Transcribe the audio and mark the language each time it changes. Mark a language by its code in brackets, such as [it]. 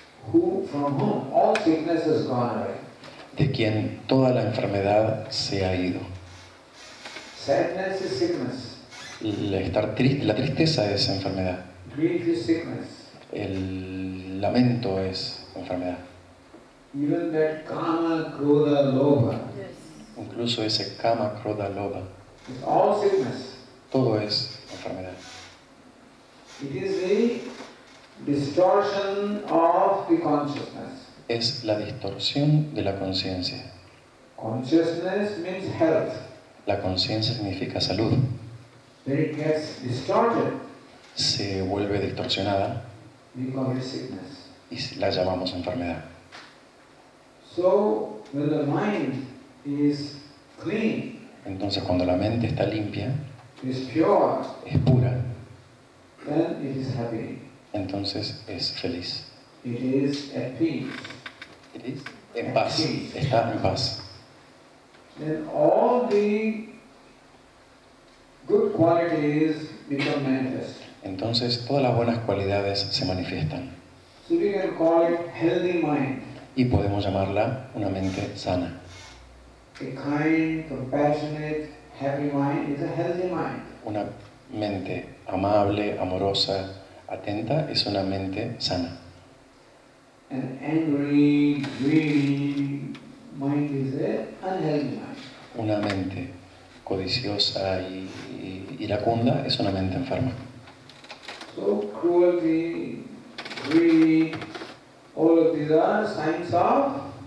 [en] from whom all sickness has gone away. [es] de quien toda la enfermedad se ha ido. [en] Sadness is sickness. [es] La tristeza es enfermedad, [en] Grief is sickness. [es] el lamento es enfermedad, [en] Even that kama, krodha, lobha Yes. [es] incluso ese kama, krodha, lobha, [en] is all sickness. [es] todo es enfermedad. [en] It is the distortion of the consciousness. [es] Es la distorsión de la conciencia. [en] Consciousness means health. [es] La conciencia significa salud. [en] When it gets distorted, [es] Se vuelve distorsionada [en] we call it sickness. [es] y la llamamos enfermedad. [en] So, when the mind is clean, [es] Entonces cuando la mente está limpia, [en] is pure, [es] es pura, [en] then it is happy. [es] entonces es feliz. [en] It is at peace. [es] En paz, está en paz. [en] Then all the good qualities become manifest. [es] Entonces todas las buenas cualidades se manifiestan [en] So we can call it healthy mind. [es] y podemos llamarla una mente sana. [en] A kind, compassionate, happy mind is a healthy mind. [es] Una mente amable, amorosa, atenta es una mente sana. [en] An angry, greedy mind is an unhealthy mind. [es] Una mente codiciosa y iracunda es una mente enferma. [en] So cruelty, greed, all of these are signs of